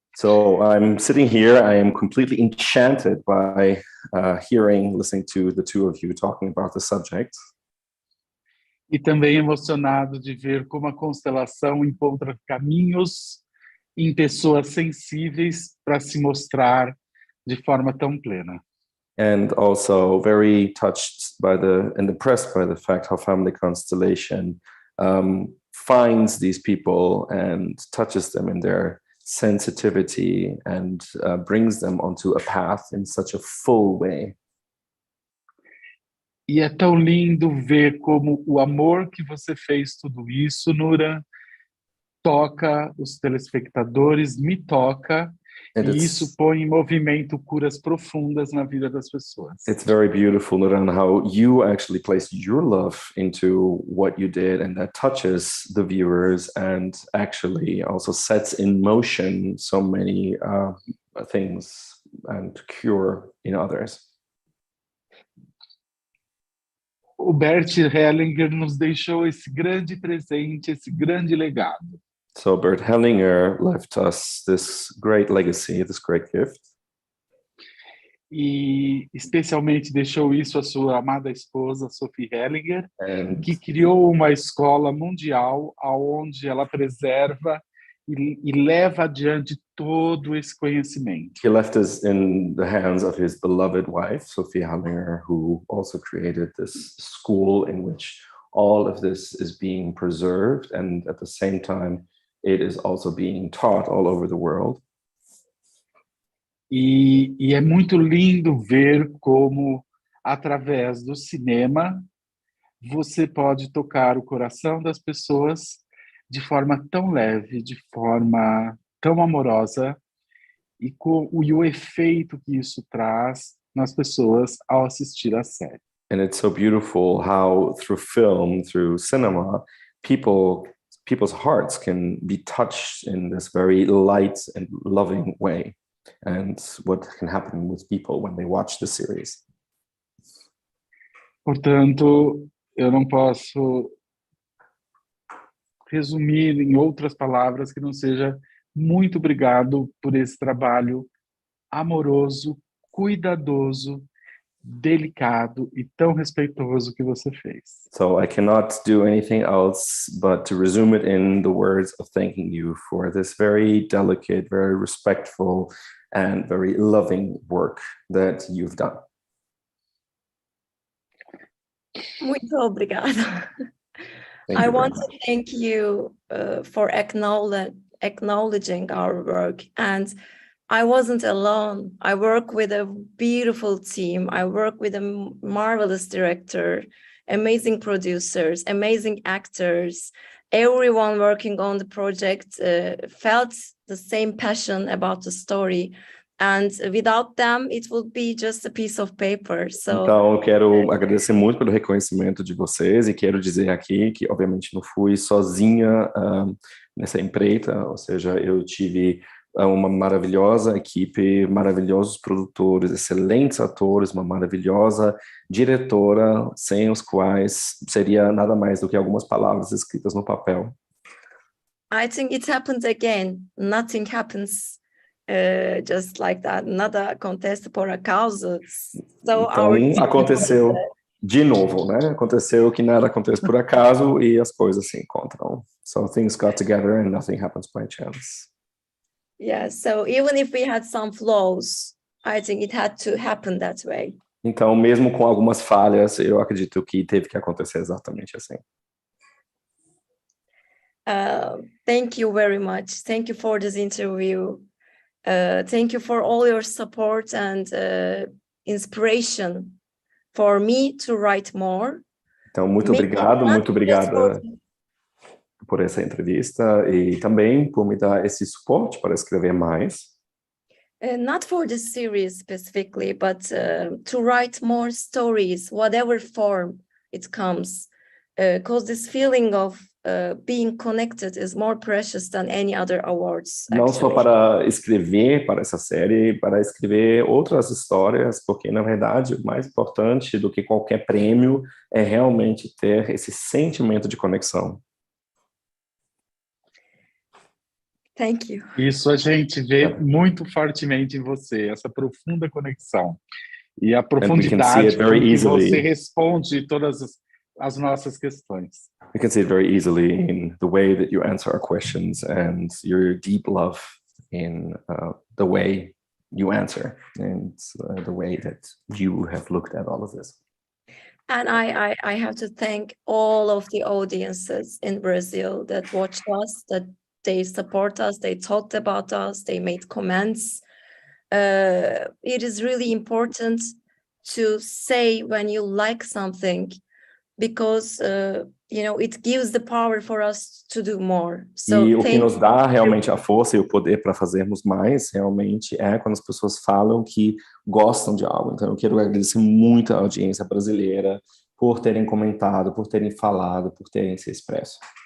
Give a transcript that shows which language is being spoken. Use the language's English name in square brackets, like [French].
[English] So I'm sitting here, I am completely enchanted by listening to the two of you talking about the subject. [Portuguese] E também emocionado de ver como a constelação encontra caminhos em pessoas sensíveis para se mostrar de forma tão plena. [English] And also very touched by and impressed by the fact how family constellation finds these people and touches them in their sensitivity and brings them onto a path in such a full way. [Portuguese] E é tão lindo ver como o amor que você fez tudo isso, Nuran, toca os telespectadores, me toca, e isso põe em movimento curas profundas na vida das pessoas. [English] It's very beautiful, Nuran, how you actually placed your love into what you did, and that touches the viewers and actually also sets in motion so many things and cure in others. [Portuguese] O Bert Hellinger nos deixou esse grande presente, esse grande legado. [English] So Bert Hellinger left us this great legacy, this great gift. [Portuguese] E especialmente deixou isso a sua amada esposa, Sophie Hellinger, que criou uma escola mundial onde ela preserva e leva adiante todo esse conhecimento. [English] He left us in the hands of his beloved wife, Sophie Hellinger, who also created this school in which all of this is being preserved, and at the same time it is also being taught all over the world. [Portuguese] E é muito lindo ver como, através do cinema, você pode tocar o coração das pessoas de forma tão leve, de forma tão amorosa, e o efeito que isso traz nas pessoas ao assistir a série. [English] And it's so beautiful how through film, through cinema, people's hearts can be touched in this very light and loving way. And what can happen with people when they watch the series. [Portuguese] Portanto, eu não posso resumir em outras palavras que não seja muito obrigado por esse trabalho amoroso, cuidadoso delicado e tão respeitoso que você fez. [English] So I cannot do anything else but to resume it in the words of thanking you for this very delicate, very respectful, and very loving work that you've done. [Portuguese] Muito obrigada. [English] Thank I you very want much. to thank you for acknowledging our work. And I wasn't alone. I work with a beautiful team. I work with a marvelous director, amazing producers, amazing actors. Everyone working on the project felt the same passion about the story. And without them, it would be just a piece of paper. So, [Portuguese] Então, eu quero agradecer muito pelo reconhecimento de vocês e quero dizer aqui que, obviamente, não fui sozinha nessa empreita, ou seja, eu tive uma maravilhosa equipe, maravilhosos produtores, excelentes atores, uma maravilhosa diretora, sem os quais seria nada mais do que algumas palavras escritas no papel. [English] I think it happened again. Nothing happens just like that. [Portuguese] Nada acontece por acaso. So Então, aconteceu de novo, né? Aconteceu que nada acontece por acaso e as coisas se encontram. [English] So things got together and nothing happens by chance. Yeah, so even if we had some flaws, I think it had to happen that way. [Portuguese] Então, mesmo com algumas falhas, eu acredito que teve que acontecer exatamente assim. [English] Thank you very much. Thank you for this interview. Thank you for all your support and inspiration for me to write more. [Portuguese] Então, muito obrigada por essa entrevista e também por me dar esse suporte para escrever mais. [English] Not for this series specifically, but to write more stories, whatever form it comes, because this feeling of being connected is more precious than any other awards. [Portuguese] Não só para escrever para essa série, para escrever outras histórias, porque, na verdade, o mais importante do que qualquer prêmio é realmente ter esse sentimento de conexão. [English] Thank you. [Portuguese] Isso a gente vê muito fortemente em você, essa profunda conexão. E a profundidade com que você responde todas as nossas questões. [English] We can see it very easily in the way that you answer our questions and your deep love in the way you answer and the way that you have looked at all of this. And I have to thank all of the audiences in Brazil that watched us, that they support us, they talked about us, they made comments. It is really important to say when you like something, because it gives the power for us to do more. So [Portuguese] e o que nos dá realmente a força e o poder para fazermos mais, realmente, é quando as pessoas falam que gostam de algo. Então, eu quero agradecer muito à audiência brasileira por terem comentado, por terem falado, por terem se expresso.